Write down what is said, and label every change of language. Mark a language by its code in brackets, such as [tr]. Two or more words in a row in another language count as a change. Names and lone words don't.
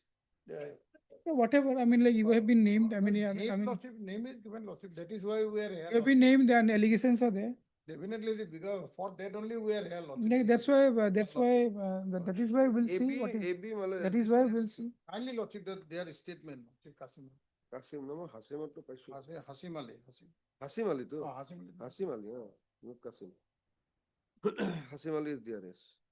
[en] Whatever, I mean, like you have been named, I mean, Lordship, name is given, Lordship. That is why we are here. you have been named and allegations are there. Definitely, because for that only we are here, Lordship. Like, that is why we'll see what is, that is why we'll see. Kindly, Lordship, that their statement, Lordship, Kasim. Kasim, no, Hasim to Hasim Ali. Hasim Ali too. Hasim Ali. Hasim Ali, not Kasim. Hasim Ali is there, yes.